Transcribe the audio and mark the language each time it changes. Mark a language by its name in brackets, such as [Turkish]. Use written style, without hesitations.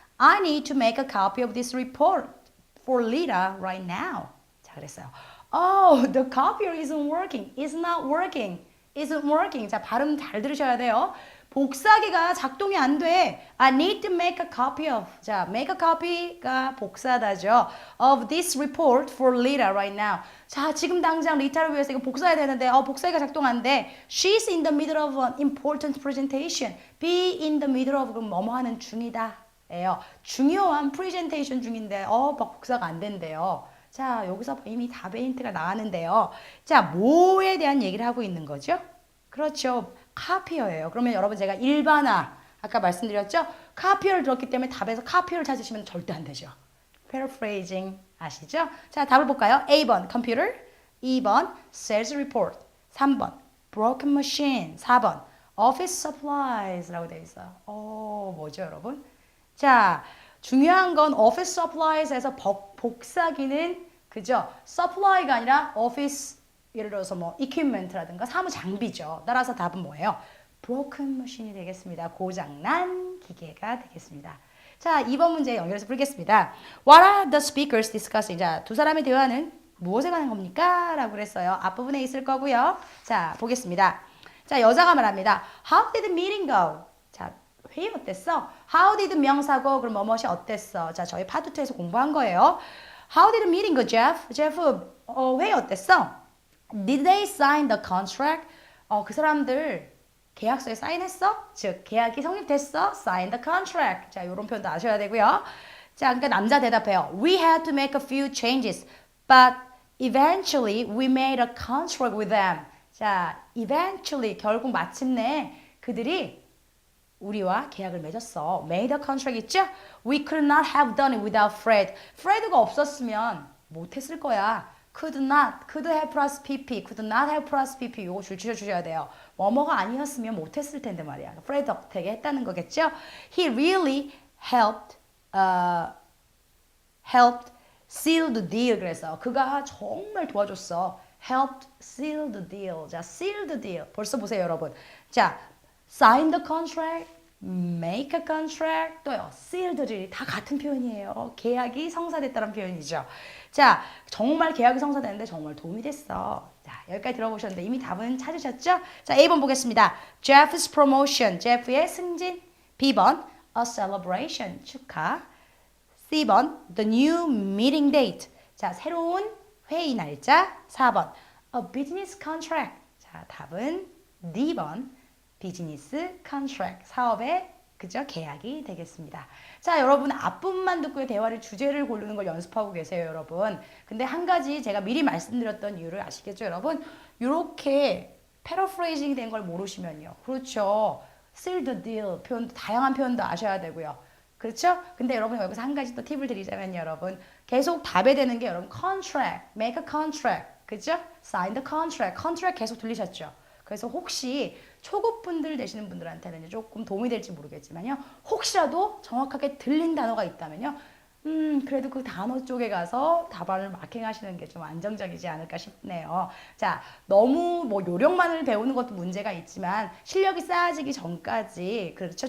[English] I need to make a copy of this report for Lita right now. [Korean] 자, 그랬어요. [English] The copier isn't working. It's not working. Isn't working. [Korean] 자, 발음 잘 들으셔야 돼요. 복사기가 작동이 안 돼. [English] I need to make a copy of. [Korean] 자, make a copy가 복사다죠. [English] Of this report for Lita right now. [Korean] 자, 지금 당장 리타를 위해서 이거 복사해야 되는데 복사기가 작동 안 돼. [English] She's in the middle of an important presentation. Be in the middle of [Korean] 그럼 뭐뭐 하는 중이다. 예요. 중요한 프레젠테이션 중인데 막 복사가 안 된대요. 자, 여기서 이미 답의 힌트가 나왔는데요. 자, 뭐에 대한 얘기를 하고 있는 거죠? 그렇죠. 카피어예요. 그러면 여러분 제가 일반화 아까 말씀드렸죠? 카피어를 들었기 때문에 답에서 카피어를 찾으시면 절대 안 되죠. paraphrasing 아시죠? 자, 답을 볼까요? A번 computer, 2번 sales report, 3번 broken machine, 4번 office supplies라고 되어 있어요. 뭐죠, 여러분? 자, 중요한 건 office supplies에서 복사기는 그죠? supply가 아니라 office 예를 들어서 뭐 equipment라든가 사무 장비죠. 따라서 답은 뭐예요? [English] broken machine [Korean] 이 되겠습니다. 고장난 기계가 되겠습니다. 자, 2번 문제 연결해서 풀겠습니다. [English] What are the speakers discussing? [Korean] 자, 두 사람의 대화는 무엇에 관한 겁니까? 라고 그랬어요. 앞부분에 있을 거고요. 자, 보겠습니다. 자, 여자가 말합니다. [English] How did the meeting go? [Korean] 자, 회의 어땠어? How did 명사고 그럼 뭐뭇이 어땠어? 자, 저희 파트 2에서 공부한 거예요. [English] How did the meeting go, Jeff? [Korean] Jeff, 회의 어땠어? [English] Did they sign the contract? [Korean] 그 사람들 계약서에 사인했어? 즉, 계약이 성립됐어? [English] Sign the contract. [Korean] 자, 이런 표현도 아셔야 되고요. 자, 그러니까 남자 대답해요. [English] We had to make a few changes, but eventually we made a contract with them. [Korean] 자, eventually 결국 마침내 그들이 우리와 계약을 맺었어. [English] Made a contract [Korean] 있죠? [English] We could not have done it without Fred. [Korean] Fred가 없었으면 못했을 거야. [English] Could not, could have plus pp, could not have plus pp. [Korean] 이거 줄 주셔야 돼요. 뭐뭐가 아니었으면 못했을 텐데 말이야. Fred 덕택에 했다는 거겠죠? [English] He really helped seal the deal. [Korean] 그래서 그가 정말 도와줬어. [English] Helped seal the deal. 자, seal the deal. [Korean] 벌써 보세요, 여러분. [English] 자, sign the contract, make a contract, 또요, seal the deal. [Korean] 다 같은 표현이에요. 계약이 성사됐다는 표현이죠. 자, 정말 계약이 성사되는데 정말 도움이 됐어. 자, 여기까지 들어보셨는데 이미 답은 찾으셨죠? 자, A번 보겠습니다. [English] Jeff's promotion, [Korean] 제프의 승진. B번, a celebration, 축하. C번, [English] the new meeting date. [Korean] 자, 새로운 회의 날짜. [English] 4번, a business contract. [Korean] 자, 답은 D번, 비즈니스 컨트랙트, 사업의 그죠? 계약이 되겠습니다. 자, 여러분 앞부분만 듣고 대화를 주제를 고르는 걸 연습하고 계세요, 여러분. 근데 한 가지 제가 미리 말씀드렸던 이유를 아시겠죠, 여러분? 이렇게 패러프레이징이 된 걸 모르시면요. 그렇죠. seal the deal 표현도 다양한 표현도 아셔야 되고요. 그렇죠? 근데 여러분 여기서 한 가지 또 팁을 드리자면 여러분 계속 답에 되는 게 여러분 contract, make a contract, 그죠? sign the contract, contract 계속 들리셨죠? 그래서 혹시 초급분들 되시는 분들한테는 조금 도움이 될지 모르겠지만요. 혹시라도 정확하게 들린 단어가 있다면요. 그래도 그 단어 쪽에 가서 답안을 마킹하시는 게 좀 안정적이지 않을까 싶네요. 자, 너무 뭐 요령만을 배우는 것도 문제가 있지만 실력이 쌓아지기 전까지 그렇죠.